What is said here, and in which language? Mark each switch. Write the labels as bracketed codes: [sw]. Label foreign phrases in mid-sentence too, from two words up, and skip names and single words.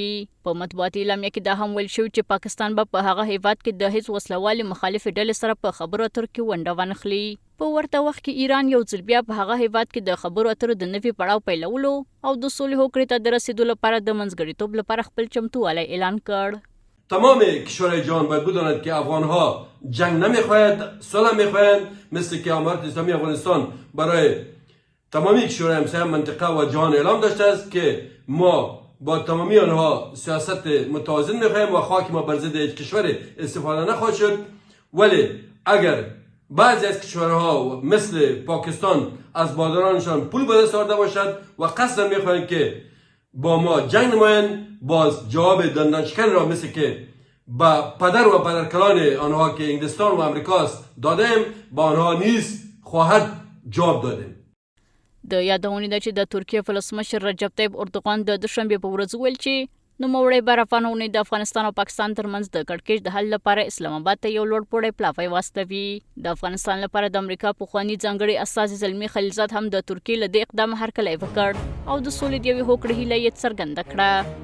[ps] په مطبوعاتي اعلامیه کې دا هم ویل شوي چې پاکستان به په هغه هیواد کې د هیڅ وسلوالې مخالفې ډلې سره په خبرو اترو کې ونډه وانخلي. په ورته وخت کې ایران یو ځل بیا په هغه هیواد کې د خبرو اترو د نوي پړاو پیلولو او د صلح هوکړې ته د رسیدو لپاره د منځګړیتوب لپاره خپل چمتووالی اعلان کړ. [fa] تمام کشورهای جهان باید بداند که افغانها جنگ نمیخواهند، صلح میخواهند، مثل که امارت اسلامی افغانستان برای تمامی کشورهای همسایه منطقه و جهان اعلام داشته است که ما با تمامی آنها سیاست متوازن میخواهیم و خاک ما بر ضد هیچ کشور استفاده نخواهد شد. ولی اگر بعضی از کشورها مثل پاکستان از بادرانشان پول به دست آورده باشد و قصد میخواهند که با ما جنگ نمایند، باز جواب دندانشکن را مثل که با پدر و پدرکلان آنها که انگلستان و امریکاست دادیم، با آنها نیز خواهد جواب دادیم. [ps] د یادونې ده چې د ترکیه ولسمشر رجب طیب اردوغان د دوشنبې په ورځ وویل چې نوموړی به افغانانو د افغانستان او پاکستان ترمنځ د کړکېچ د حل لپاره اسلام آباد ته یو لوړپوړی پلاوی واستوي. د افغانستان لپاره د امریکا پخواني ځانګړي استازي زلمي خلیلزاد هم د ترکیې له دې اقدام هرکلی وکړ او د سولې د یوې هوکړې هیله یې څرګنده کړه.